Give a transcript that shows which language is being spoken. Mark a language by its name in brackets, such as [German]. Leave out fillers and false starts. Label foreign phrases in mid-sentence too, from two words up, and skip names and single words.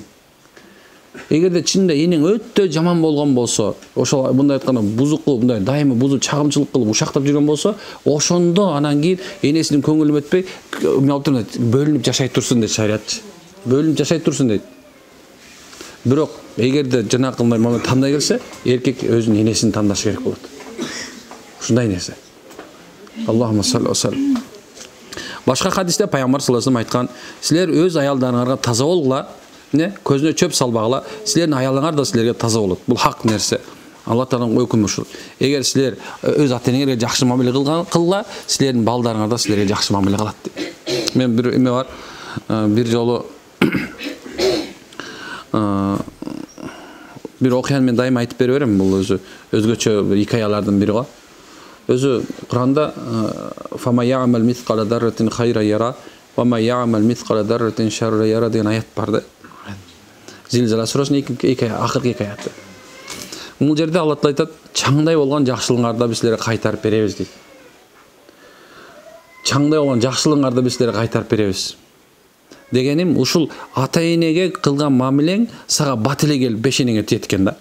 [Kyrgyz] Эгерде чынында энең өтө жаман болгон болсо, ошол мындай айтканда бузуктуу, мындай дайыма бузуп чагымчылык кылып ушактап жүргөн болсо, ошондо анан кийин энесинин көңүлү өтпөй, бөлүнүп жашай турсун дейт шарият. Бөлүнүп жашай турсун дейт. Бирок эгерде жанакындай мамиле тандай келсе, эркек өзүнүн энесин тандаш керек болот. Ушундай нерсе. [Arabic] اللهم صل و سلم. [Kyrgyz] Башка хадисте пайгамбар [Arabic] صلى الله عليه [Kyrgyz] айткан, силер өз аялдарыңарга таза болгула, көзүнө чөп салбагыла, силердин аялыңар да силерге таза болот. Бул хак нерсе. Алла Тааланын өкүмү ушул. Эгер силер өз ата-энеңерге жакшы мамиле кылгыла, силердин балдарыңар да силерге жакшы мамиле кылат дейт. Мен бир эме бар, бир жолу бир окуяны мен дайыма айтып бере берем. Бул өзгөчө икаялардын бири го. Өзү Куранда [Arabic] فمن يعمل مثقال ذرة خيرا يره و من يعمل مثقال ذرة شرا يره [Kyrgyz] деген аят бар да. Зилзала сурасынын акыркы эки аяты. Бул жерде Алла Таала айтат, чаңдай болгон жакшылыгыңарды биз силерге кайтарып беребиз дейт. Чаңдай болгон жакшылыгыңарды биз силерге кайтарып беребиз. Дегеним ушул ата-энеге кылган мамилең сага бат эле келип бешенеңе тиет экен да.